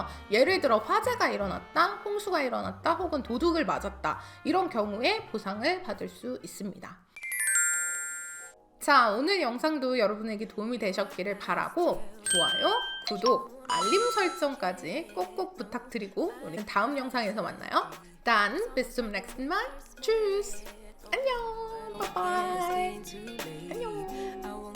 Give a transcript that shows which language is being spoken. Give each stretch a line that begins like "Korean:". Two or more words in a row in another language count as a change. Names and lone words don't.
Korean: 예를 들어 화재가 일어났다, 홍수가 일어났다, 혹은 도둑을 맞았다, 이런 경우에 보상을 받을 수 있습니다. 자, 오늘 영상도 여러분에게 도움이 되셨기를 바라고 좋아요, 구독, 알림 설정까지 꼭꼭 부탁드리고 우리는 다음 영상에서 만나요.
German: Dann bis zum nächsten Mal. Tschüss.
Korean: 안녕. 바이바이. 안녕.